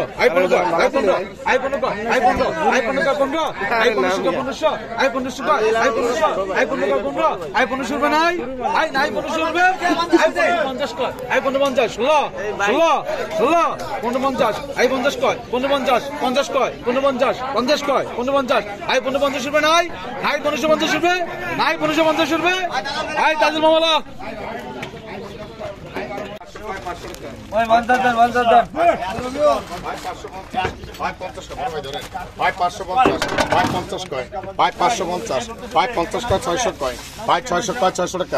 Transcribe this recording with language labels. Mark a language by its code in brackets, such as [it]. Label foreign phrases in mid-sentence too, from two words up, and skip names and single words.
[bn] আই 15 কয় আই 15 আই 15 কয় আই 15 আই 15 কয় 15 আই 15 কয় 1500 আই 1500 কয় আই 1500 আই 15 কয় 15 আই 1500 রুপে নাই আই নাই 1500 রুপে আই 50 কয় আই 50 16 16 50 আই 50 কয় 50 50 কয় 50 50 কয় 50 আই 50 রুপে নাই নাই 50 রুপে নাই 50 রুপে আই তাজুল মামলা ভাই 550 কয় ভাই 550 ভাই 50 কয় 600 কয় ভাই 600 কয় 600 টাকা